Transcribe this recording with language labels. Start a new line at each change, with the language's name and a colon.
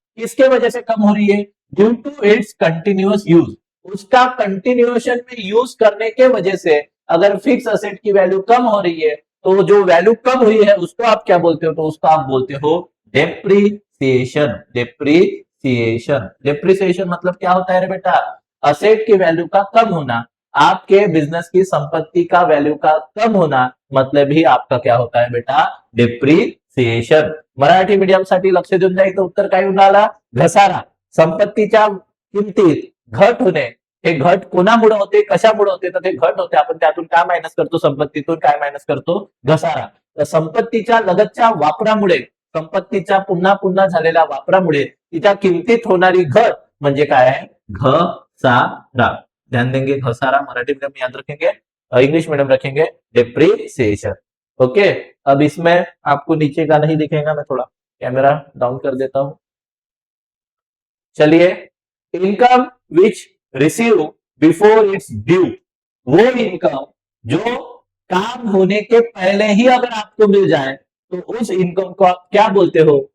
Hindi: किसके वजह से कम हो रही है?
English: due to its continuous use,
Hindi: उसका कंटिन्यूएशन में यूज करने के वजह से अगर फिक्स असेट की वैल्यू कम हो रही है, तो जो वैल्यू कम हुई है उसको आप क्या बोलते हो? तो उसको आप बोलते हो डेप्रीसिएशन। डेप्रीसिएशन, डेप्रीसिएशन मतलब क्या होता है रे बेटा? असेट की वैल्यू का कम होना, आपके बिजनेस की संपत्ति का वैल्यू का कम होना, मतलब ही आपका क्या होता है बेटा? डेप्रीसिएशन।
Marathi: मराठी मीडियम साठी लक्ष देऊन जायचं, उत्तर काय येऊन आला? घसारा। संपत्तीच्या किमतीत घट होणे, हे घट कोणामुळे होते, कशामुळे होते? तर ते घट होते, आपण त्यातून काय मायनस करतो? संपत्तीतून काय मायनस करतो? घसारा। तर संपत्तीच्या लगतच्या वापरामुळे, संपत्तीच्या पुन्हा पुन्हा झालेल्या वापरामुळे तिच्या किमतीत होणारी घट म्हणजे काय आहे? घसारा।
Hindi: ध्यान देंगे, घसारा मराठी मीडियम में याद रखेंगे, इंग्लिश मीडियम रखेंगे डेप्रीसिएशन। ओके, अब इसमें आपको नीचे का नहीं दिखेगा, मैं थोड़ा कैमरा डाउन कर देता हूं। चलिए,
English: income which receive before its due,
Hindi: वो इनकम जो काम होने के पहले ही अगर आपको मिल जाए, तो उस इनकम को आप क्या बोलते हो?